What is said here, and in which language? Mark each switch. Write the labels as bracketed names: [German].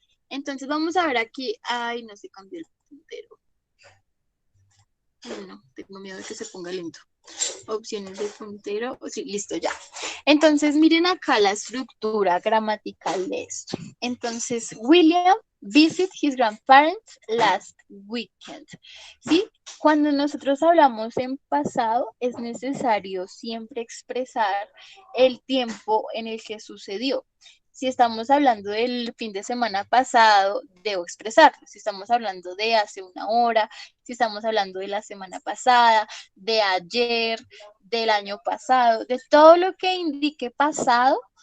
[Spanish] Entonces vamos a ver aquí. Ay, no se cambió el puntero. No, tengo miedo de que se ponga lento. Opciones de puntero. Sí, listo, ya. Entonces, miren acá la estructura gramatical de esto. Entonces, [English] William visit his grandparents last weekend. [Spanish] ¿Sí? Cuando nosotros hablamos en pasado, es necesario siempre expresar el tiempo en el que sucedió. Si estamos hablando del fin de semana pasado, debo expresarlo. Si estamos hablando de hace una hora, si estamos hablando de la semana pasada, de ayer, del año pasado, de todo lo que indique pasado.